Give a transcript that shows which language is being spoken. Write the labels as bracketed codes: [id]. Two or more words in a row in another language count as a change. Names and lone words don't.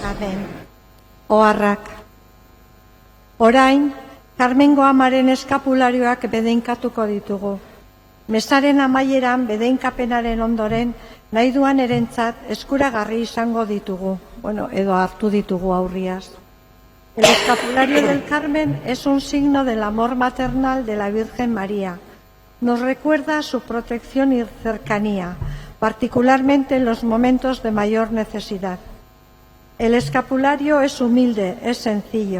[eu] Amen. Oharrak. Orain, Karmengo Amaren eskapularioak bedeinkatuko ditugu. Mesaren amaieran bedeinkapenaren ondoren nahi duan erentzat eskuragarri izango ditugu, edo hartu ditugu aurriaz. [es] El escapulario del Carmen es un signo del amor maternal de la Virgen María. Nos recuerda su protección y cercanía, particularmente en los momentos de mayor necesidad. El escapulario es humilde, es sencillo.